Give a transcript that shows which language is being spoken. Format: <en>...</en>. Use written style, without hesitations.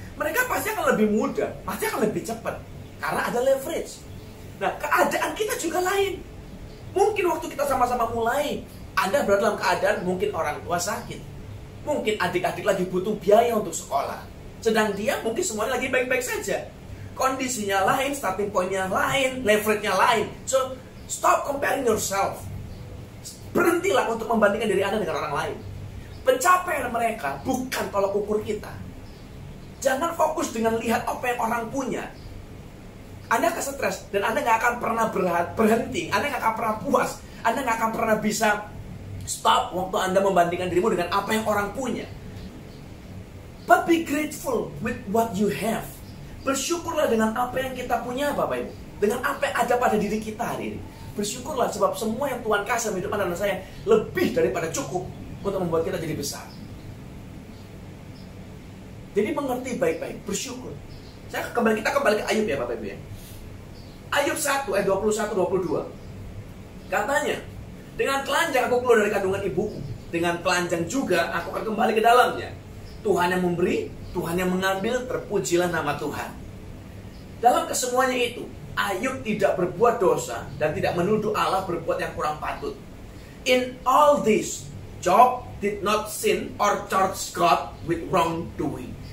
<id>Mereka pasti akan lebih mudah, pasti akan lebih cepat karena ada leverage. Nah, keadaan kita juga lain. Mungkin waktu kita sama-sama mulai, Anda berada dalam keadaan mungkin orang tua sakit, mungkin adik-adik lagi butuh biaya untuk sekolah, sedang dia mungkin semuanya lagi baik-baik saja. Kondisinya lain, starting point-nya lain, leverage-nya lain.</id> <en>So, stop comparing yourself.</en> <id>Berhentilah untuk membandingkan diri Anda dengan orang lain. Pencapaian mereka bukan tolak ukur kita. Jangan fokus dengan lihat apa yang orang punya. Anda akan stres dan Anda nggak akan pernah berhenti. Anda nggak akan pernah puas. Anda nggak akan pernah bisa stop waktu Anda membandingkan dirimu dengan apa yang orang punya.</id> <en>But be grateful with what you have.</en> <id>Bersyukurlah dengan apa yang kita punya, Bapak Ibu. Dengan apa yang ada pada diri kita hari ini. Bersyukurlah sebab semua yang Tuhan kasih hidup Anda dan saya lebih daripada cukup untuk membuat kita jadi besar. Jadi mengerti baik-baik, bersyukur. Kita kembali ke Ayub ya, Bapak Ibu ya. Ayub 1 ayat 21-22. Katanya, dengan telanjang aku keluar dari kandungan ibuku, dengan telanjang juga aku akan kembali ke dalamnya. Tuhan yang memberi, Tuhan yang mengambil, terpujilah nama Tuhan. Dalam kesemuanya itu, Ayub tidak berbuat dosa dan tidak menuduh Allah berbuat yang kurang patut.</id> <en>In all this, Job did not sin or charge God with wrongdoing.</en>